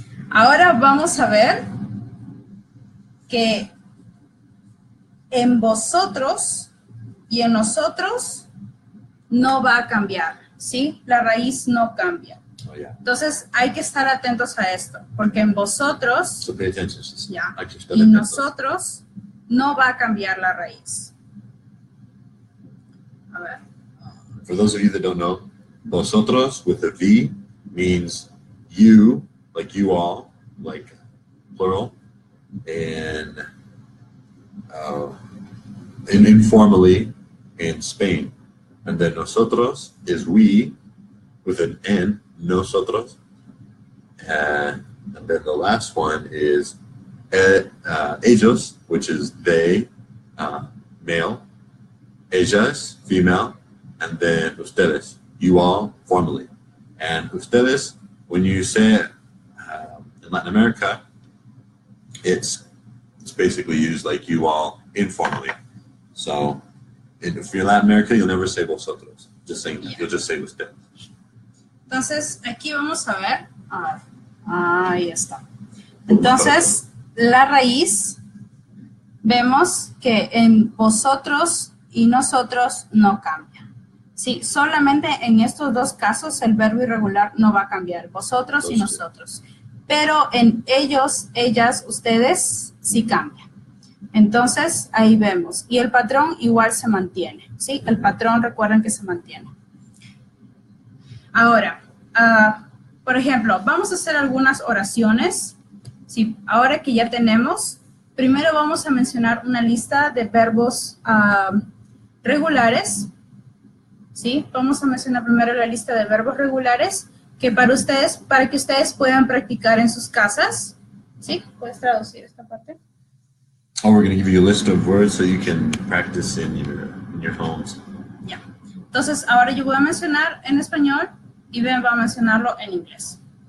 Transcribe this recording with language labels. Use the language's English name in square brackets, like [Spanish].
[Spanish] Ahora vamos a ver que en vosotros y en nosotros no va a cambiar, ¿sí? La raíz no cambia. [English] Oh, yeah. [Spanish] Entonces hay que estar atentos a esto, porque en vosotros [English] So pay attention. [Spanish] ya, Hay que estar y atentos. nosotros no va a cambiar la raíz. A ver. [English] For those of you that don't know, vosotros with a V means you, like you all, like plural, and informally in Spain. And then nosotros is we, with an N, nosotros. And then the last one is ellos, which is they, male, ellas, female, and then ustedes, you all, formally. And ustedes, when you say it in Latin America, it's basically used like you all informally. So if you're Latin America, you'll never say vosotros. Just saying, you'll just say ustedes. [Spanish] Entonces, aquí vamos a ver. Ahí está. Entonces, la raíz, vemos que en vosotros y nosotros no cambia. Sí, solamente en estos dos casos el verbo irregular no va a cambiar. Vosotros y nosotros. Pero en ellos, ellas, ustedes, sí cambia. Entonces, ahí vemos. Y el patrón igual se mantiene. ¿Sí? El patrón, recuerden que se mantiene. Ahora, por ejemplo, vamos a hacer algunas oraciones. Sí, ahora que ya tenemos, primero vamos a mencionar una lista de verbos regulares. ¿Sí? Vamos a mencionar primero la lista de verbos regulares que para que ustedes puedan practicar en sus casas. ¿Sí? ¿Puedes traducir esta parte? [English] Oh, we're going to give you a list of words so you can practice in your homes. [Spanish] Ya. Entonces, ahora yo voy a mencionar en español y Ben va a mencionarlo en inglés.